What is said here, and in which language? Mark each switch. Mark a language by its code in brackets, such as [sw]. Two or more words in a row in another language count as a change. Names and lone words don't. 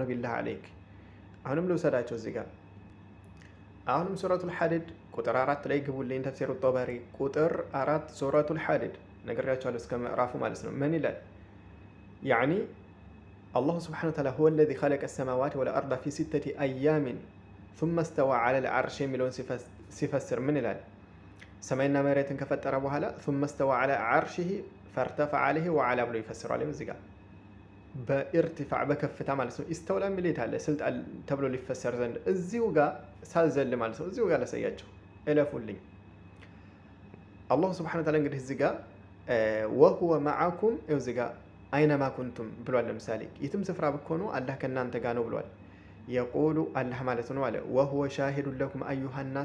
[ar] بالله عليك [am] አሁንም ልውሰዳቸው እዚህ ጋር አሁንም ሱረቱል ሐዲድ ቁጥር 4 ላይ ግቡልኝ። ተፍሲሩ ጠበሪ ቁጥር 4 ሱረቱል ሐዲድ ነገራቸዋለሁ እስከ ምዕራፉ ማለት ነው። ምን ይላል? [ar] يعني الله سبحانه وتعالى هو الذي خلق السماوات والأرض في ستة أيام ثم استوى على العرش [am] የሚለውን ሲፈስር ምን ይላል? ሰማይና መሬትን ከፈጠረ በኋላ [ar] ثم استوى على عرشه فارتفع عليه وعلى [am] ብሎ ይፈስራል። እዚህ ጋር በኢርቲፋዕ በከፍታ ማለት ነው። ኢስተውላ ሚሊት አለ ስልጣን ተብሎ ሊፈሰር ዘንድ እዚሁ ጋር ሳልዘል ማለት ነው። እዚሁ ጋር ላሳያቸው እለፉልኝ። [ar] الله سبحانه وتعالى [am] እንግዲህ እዚህ ጋር [ar] وهو معكم [am] እዚህ ጋር [ar] أينما كنتم [am] ብሏል። ለምሳሌ የትም ስፍራ ብትሆኑ አላህ ከእናንተ ጋር ነው ብሏል። የቁሉ አላህ ማለት ነው አለ [ar] وهو شهيد لكم أيها الناس